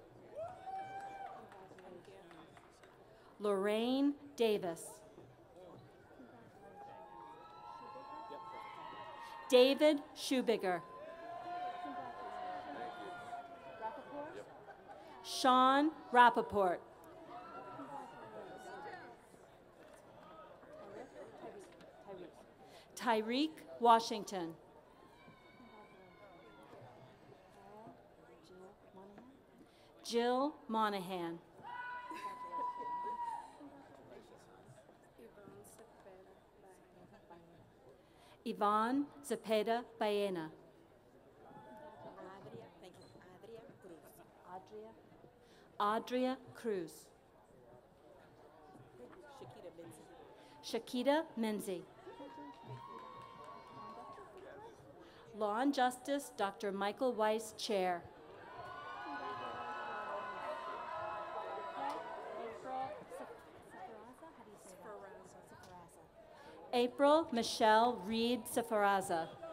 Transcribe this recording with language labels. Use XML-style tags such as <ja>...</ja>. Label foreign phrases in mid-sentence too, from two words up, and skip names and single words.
<en>Lorraine Davis. David Schubiger. Sean Rappaport. Tyreek Washington. Jill Monahan. Yvonne Zepeda Baena. Adria Cruz. Shakita Menzi. Law and Justice, Dr. Michael Weiss, Chair. April Michelle Reed Safaraza.</en>